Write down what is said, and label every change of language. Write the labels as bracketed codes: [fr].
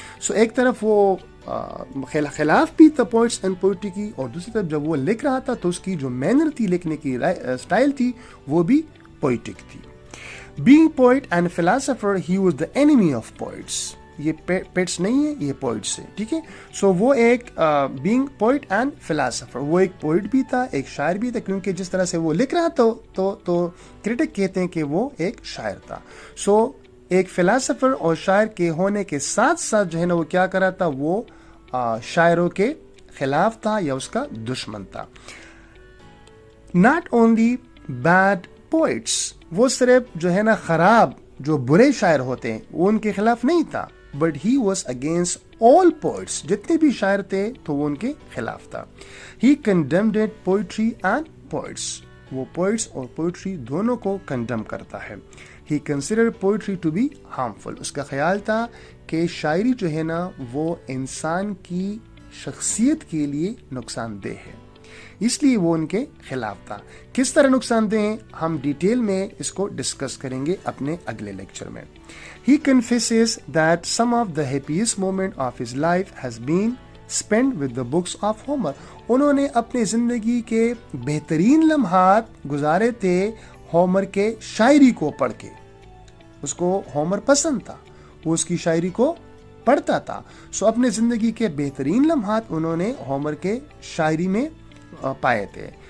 [ur] سو ایک طرف وہ خلاف بھی تھا پوئٹس اینڈ پوئٹری کی, اور دوسری طرف جب وہ لکھ رہا تھا تو اس کی جو مینر تھی, لکھنے کی اسٹائل تھی, وہ بھی پوئٹک تھی. [en] Being poet and philosopher he was the enemy of poets. [ur] یہ پیٹس نہیں ہے, یہ پوئٹس ہے. ٹھیک ہے. سو وہ ایک [en] being poet and philosopher, [ur] وہ ایک پوئٹ بھی تھا, ایک شاعر بھی تھا, کیونکہ جس طرح سے وہ لکھ رہا تھا تو کرٹک کہتے ہیں کہ وہ ایک شاعر تھا. سو ایک فلاسفر اور شاعر کے ہونے کے ساتھ ساتھ جو ہے نا وہ کیا کر رہا تھا, وہ شاعروں کے خلاف تھا یا اس کا دشمن تھا. [en] not only bad poets, [ur] وہ صرف جو ہے نا خراب جو برے شاعر ہوتے ہیں وہ ان کے خلاف نہیں تھا, [en] But he was against all poets. [ur] جتنے بھی شاعر تھے تو وہ ان کے خلاف تھا. [en] he condemned poetry and poets, [ur] وہ پوئٹس اور پوئٹری دونوں کو کنڈیم کرتا ہے. [en] He considered poetry to be harmful. [ur] اس کا خیال تھا کہ شاعری جو ہے نا وہ انسان کی شخصیت کے لیے نقصان دہ ہے, اس لیے وہ ان کے خلاف تھا. کس طرح نقصان دہ ہیں ہم ڈیٹیل میں اس کو ڈسکس کریں گے اپنے اگلے لیکچر میں. [en] He confesses that some of the happiest moment of his life has been spent with the books of Homer. [ur] انہوں نے اپنے زندگی کے بہترین لمحات گزارے تھے ہومر کے شاعری کو پڑھ کے. اس کو ہومر پسند تھا, وہ اس کی شاعری کو پڑھتا تھا. سو اپنے زندگی کے بہترین لمحات انہوں نے ہومر کے شاعری میں پائے تھے.